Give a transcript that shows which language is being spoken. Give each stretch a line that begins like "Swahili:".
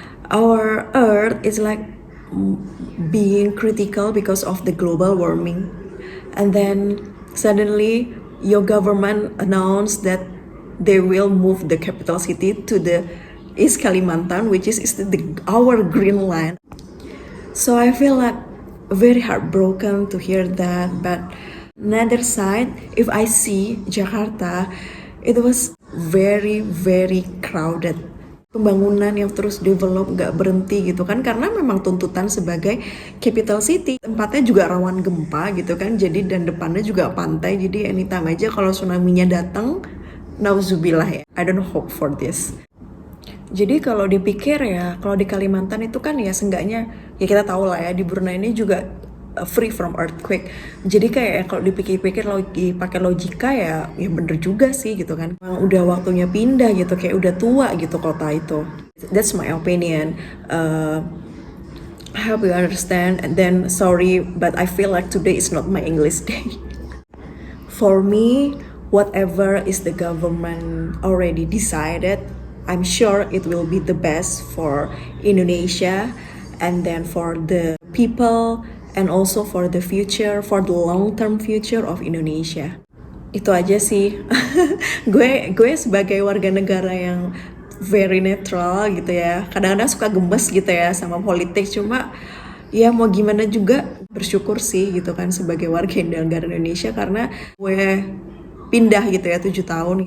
English: Our earth is like being critical because of the global warming, and then suddenly your government announced that they will move the capital city to the East Kalimantan, which is our green land. So I feel like very heartbroken to hear that. But another side, if I see Jakarta, it was very crowded.
Indonesian: Pembangunan yang terus develop gak berhenti gitu kan, karena memang tuntutan sebagai capital city, tempatnya juga rawan gempa gitu kan, jadi dan depannya juga pantai, jadi anytime aja kalau tsunami-nya datang, nauzubillah ya,
English: I don't hope for this.
Indonesian: Jadi kalau dipikir ya, kalau di Kalimantan itu kan ya seenggaknya ya kita tahu lah ya, di Brunei ini juga
English: free from earthquake.
Indonesian: Jadi kayak kalau dipikir-pikir pakai logika ya bener juga sih gitu kan. Memang udah waktunya pindah gitu, kayak udah tua gitu kota itu.
English: That's my opinion. I hope you understand. And then sorry, but I feel like today is not my English day. For me, whatever is the government already decided, I'm sure it will be the best for Indonesia and then for the people and also for the future, for the long-term future of Indonesia.
Indonesian: Itu aja sih. gue sebagai warga negara yang very netral gitu ya. Kadang-kadang suka gemes gitu ya sama politik, cuma ya mau gimana juga bersyukur sih gitu kan sebagai warga negara Indonesia karena gue pindah gitu ya 7 tahun.